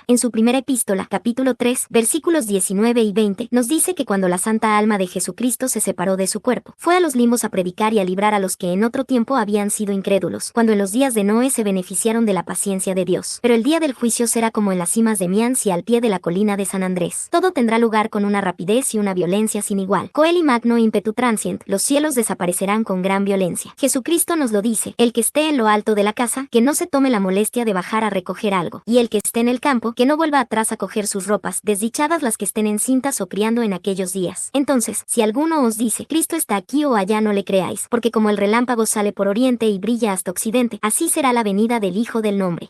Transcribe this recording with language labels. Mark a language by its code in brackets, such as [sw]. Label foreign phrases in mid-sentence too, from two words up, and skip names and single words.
[es] En su primera epístola, capítulo 3, versículos 19 y 20, nos dice que cuando la santa alma de Jesucristo se separó de su cuerpo, fue a los limbos a predicar y a librar a los que en otro tiempo habían sido incrédulos, cuando en los días de Noé se beneficiaron de la paciencia de Dios. Pero el día del juicio será como en las cimas de Mians y al pie de la colina de San Andrés. Todo tendrá lugar con una rapidez y una violencia sin igual. [la] Coeli magno impetu transient, [es] los cielos desaparecerán con gran violencia. Jesucristo nos lo dice, el que esté en lo alto de la casa, que no se tome la molestia de bajar a recoger algo, y el que esté en el campo, que no vuelva atrás a coger sus ropas, desdichadas las que estén encintas o criando en aquellos días. Entonces, si alguno os dice, Cristo está aquí o allá, no le creáis, porque como el relámpago sale por oriente y brilla hasta occidente, así será la venida del Hijo del Hombre.